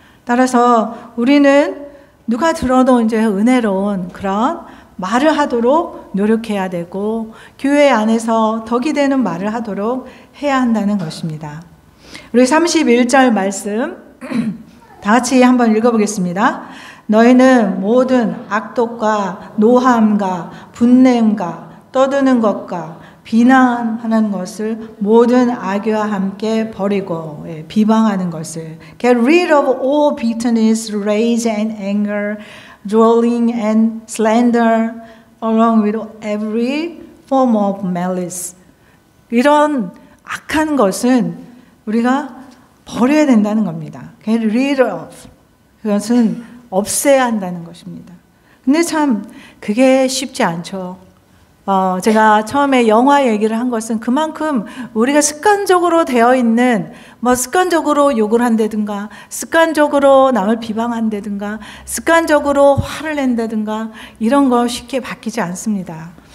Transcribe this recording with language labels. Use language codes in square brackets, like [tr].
[ko] 따라서 우리는 누가 들어도 이제 은혜로운 그런 말을 하도록 노력해야 되고, 교회 안에서 덕이 되는 말을 하도록 해야 한다는 것입니다. 우리 31절 말씀 다 같이 한번 읽어보겠습니다. 너희는 모든 악독과 노함과 분냄과 떠드는 것과 비난하는 것을 모든 악의와 함께 버리고, 비방하는 것을 [en] Get rid of all bitterness, rage and anger, drolling and slander, along with every form of malice. [ko] 이런 악한 것은 우리가 버려야 된다는 겁니다. [en] Get rid of. [ko] 그것은 없애야 한다는 것입니다. 근데 참 그게 쉽지 않죠. 제가 처음에 영화 얘기를 한 것은 그만큼 우리가 습관적으로 되어 있는, 습관적으로 욕을 한다든가, 습관적으로 남을 비방한다든가, 습관적으로 화를 낸다든가, 이런 거 쉽게 바뀌지 않습니다.